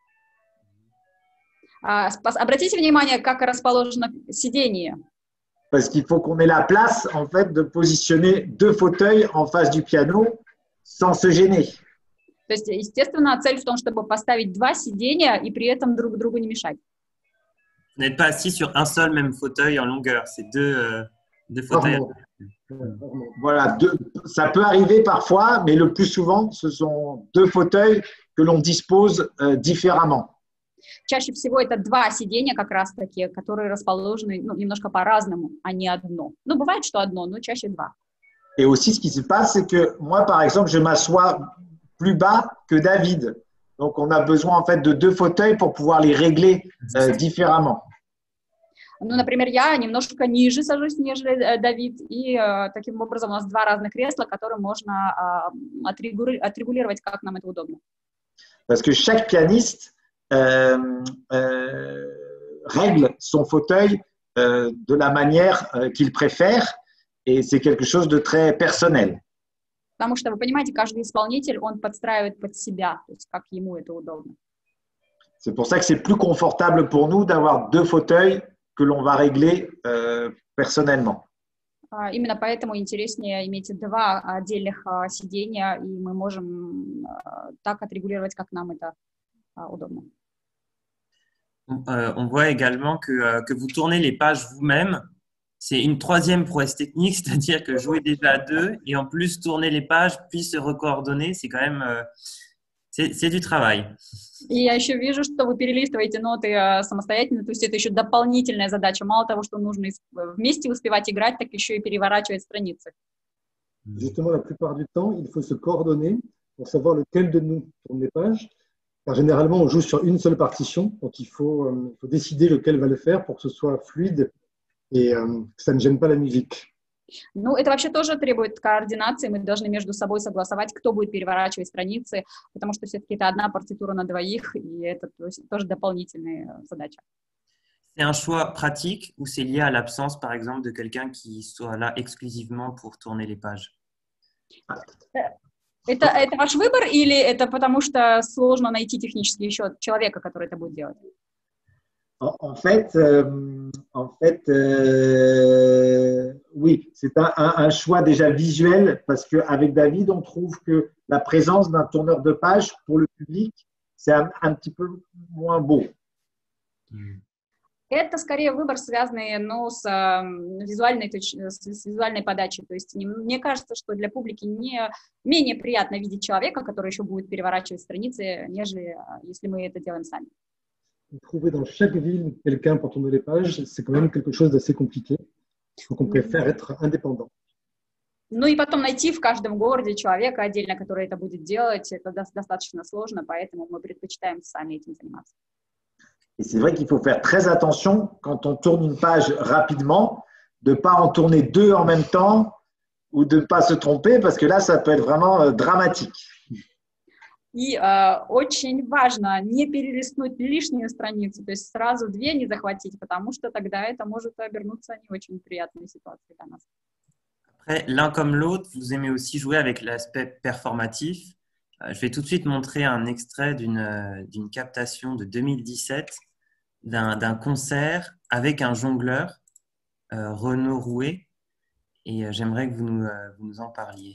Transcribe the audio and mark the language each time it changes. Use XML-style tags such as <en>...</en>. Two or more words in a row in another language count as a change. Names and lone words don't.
<ru>Обратите внимание, как расположено сиденье.</ru> <fr>Parce qu'il faut qu'on ait la place, en fait, de positionner 2 fauteuils en face du piano sans se gêner.</fr> <ru>То есть, естественно, цель в том, чтобы поставить 2 сиденья и при этом друг другу не мешать.</ru> <fr>Vous n'êtes pas assis sur un seul même fauteuil en longueur, c'est deux fauteuils. Voilà, ça peut arriver parfois, mais le plus souvent, ce sont 2 fauteuils que l'on dispose différemment.</fr> <ru>Чаще всего это 2 сиденья как раз-таки, которые расположены немножко по-разному, а не одно. Ну, бывает, что одно, но чаще 2.</ru> <fr>Et aussi, ce qui se passe, c'est que moi, par exemple, je m'assois plus bas que David. Donc, on a besoin en fait de 2 fauteuils pour pouvoir les régler différemment.</fr> <ru>Ну, например, я немножко ниже сажусь, нежели Давид, и таким образом у нас 2 разных кресла, которые можно отрегулировать, как нам это удобно.</ru> <fr>Parce que chaque pianiste règle son fauteuil de la manière qu'il préfère, et c'est quelque chose de très personnel.</fr> <ru>Потому что, вы понимаете, каждый исполнитель, он подстраивает под себя, то есть как ему это удобно.</ru> <fr>C'est pour ça que c'est plus confortable pour nous d'avoir 2 fauteuils que l'on va régler personnellement.</fr> <ru>Именно поэтому интереснее иметь 2 отдельных сиденья, и мы можем так отрегулировать, как нам это удобно.</ru> <fr>On voit également que vous tournez les pages vous-même. C'est une 3e prouesse technique, c'est-à-dire que jouer déjà à 2 et en plus tourner les pages, puis se recoordonner, c'est quand même c'est du travail.</fr> <ru>И я еще вижу, что вы перелистываете ноты самостоятельно, то есть это еще дополнительная задача. Мало того, что нужно вместе успевать играть, так еще и переворачивать страницы.</ru> <fr>Justement, la plupart du temps, il faut se coordonner pour savoir lequel de nous tourne les pages. Car généralement, on joue sur une seule partition, donc il faut décider lequel va le faire pour que ce soit fluide et que ça ne gêne pas la musique.</fr> <ru>Ну, это вообще тоже требует координации. Мы должны между собой согласовать, кто будет переворачивать страницы, потому что все-таки это одна партитура на двоих, и это тоже дополнительная задача.</ru> <fr>C'est un choix pratique ou c'est lié à l'absence, par exemple, de quelqu'un qui soit là exclusivement pour tourner les pages?</fr> <ru>Это ваш выбор или это потому что сложно найти технически еще человека, который это будет делать?</ru> <fr>En fait, oui, c'est un choix déjà visuel parce qu'avec David, on trouve que la présence d'un tourneur de page pour le public, c'est un petit peu moins beau.</fr> <ru>Это скорее выбор, связанный с визуальной подачей. То есть мне кажется, что для публики менее приятно видеть человека, который еще будет переворачивать страницы, нежели если мы это делаем сами.</ru> <fr>Trouver dans chaque ville quelqu'un pour tourner les pages, c'est quand même quelque chose d'assez compliqué. Donc on préfère être indépendant.</fr> <ru>Ну и потом найти в каждом городе человека отдельно, который это будет делать, это достаточно сложно, поэтому мы предпочитаем сами этим заниматься.</ru> <fr>Et c'est vrai qu'il faut faire très attention quand on tourne une page rapidement, de ne pas en tourner 2 en même temps ou de ne pas se tromper, parce que là, ça peut être vraiment dramatique.</fr> <ru>И очень важно не перелистнуть лишнюю страницу, то есть сразу две не захватить, потому что тогда это может обернуться не очень приятной ситуацией для нас.</ru> <fr>Après, l'un comme l'autre, vous aimez aussi jouer avec l'aspect performatif. Je vais tout de suite montrer un extrait d'une captation de 2017 d'un concert avec un jongleur, Renaud Rouet, et j'aimerais que vous nous en parliez.</fr>